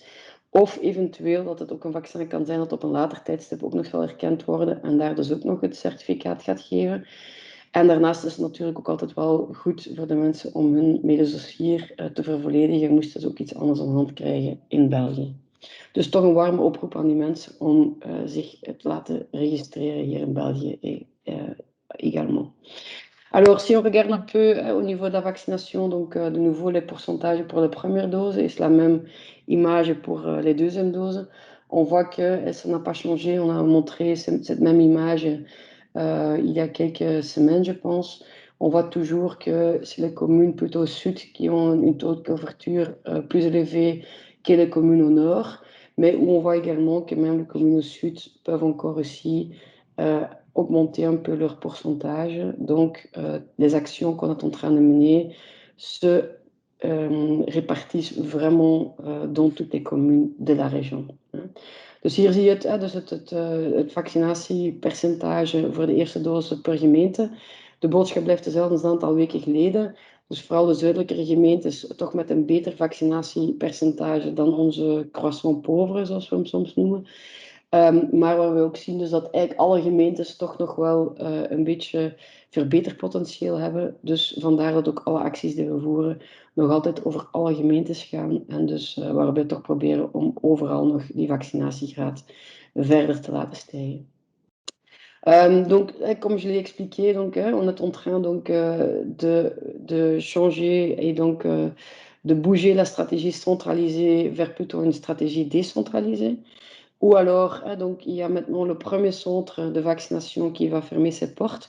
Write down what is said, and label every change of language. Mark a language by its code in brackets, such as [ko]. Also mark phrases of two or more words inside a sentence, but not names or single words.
[nl] Of eventueel dat het ook een vaccin kan zijn dat op een later tijdstip ook nog zal erkend worden en daar dus ook nog het certificaat gaat geven. En daarnaast is het natuurlijk ook altijd wel goed voor de mensen om hun medisch dossier te vervolledigen, moesten ze ook iets anders aan de hand krijgen in België. Dus toch een warme oproep aan die mensen om zich te laten registreren hier in België également. [fr] Alors, si on regarde un peu au niveau de la vaccination, donc de nouveau les pourcentages pour la première dose et c'est la même image pour les deuxièmes doses, on voit que ça n'a pas changé. On a montré cette même image il y a quelques semaines, je pense. On voit toujours que c'est les communes plutôt au sud qui ont une taux de couverture plus élevé que les communes au nord, mais où on voit également que même les communes au sud peuvent encore aussi augmenter un peu leur pourcentage. Donc, les actions qu'on est en train de mener se répartissent vraiment dans toutes les communes de la région. [nl] Dus hier zie je het vaccinatiepercentage voor de eerste dosis per gemeente. De boodschap blijft dezelfde als een aantal weken geleden. Dus vooral de zuidelijkere gemeentes toch met een beter vaccinatiepercentage dan onze [fr] croissant pauvre, [nl] zoals we hem soms noemen. Maar waar we ook zien dus dat eigenlijk alle gemeentes toch nog wel een beetje verbeterpotentieel hebben. Dus vandaar dat ook alle acties die we voeren nog altijd over alle gemeentes gaan. En dus waar we toch proberen om overal nog die vaccinatiegraad verder te laten stijgen. [fr] Donc, comme je l'ai expliqué, donc, on est en train donc, de changer et donc de bouger la stratégie centralisée vers plutôt une stratégie décentralisée. Ou alors, donc, il y a maintenant le premier centre de vaccination qui va fermer ses portes.